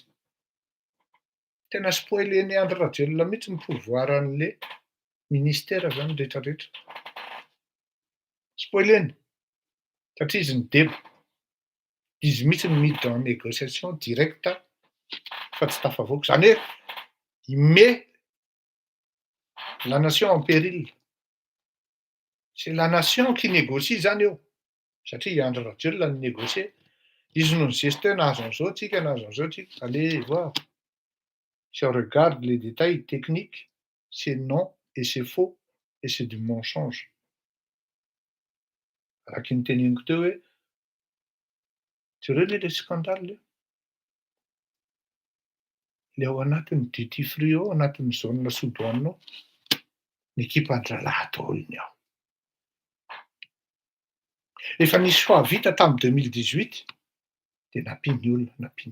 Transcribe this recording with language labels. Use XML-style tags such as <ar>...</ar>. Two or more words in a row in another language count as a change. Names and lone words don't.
<mg>Tena spoilen'ny Andro Rajoelina mihitsy ny pourvoir an'le ministère zany rehetrarehetra. Spoileny. Satria izy ny debo. Izy mihitsy ny miditra</mg> <fr>en négociation directe</fr> <mg>fa tsy tafavoaka. Zany hoe,</mg> <fr>il met la nation en péril. C'est la nation qui négocie</fr> <mg>zany eo.</mg> <fr>Satria Andro Rajoelina ny négocier. Izy no gestion nahazo an'izao tsika, nahazo an'izao tsika. Allez voir. Si on regarde les détails techniques, c'est non et c'est faux et c'est du mensonge.</fr> <mg>Araka ny teneniko teo hoe, jereo le scandale le ao anatin'ny</mg> <en>duty free</en> <mg>ao, anatin'ny</mg> <fr>zone sous-douane</fr> <mg>ao, ny ekipan-dralahy daholo iny ao. Efa nisy choix vita tamin'ny 2018 de nampiny olona.</mg>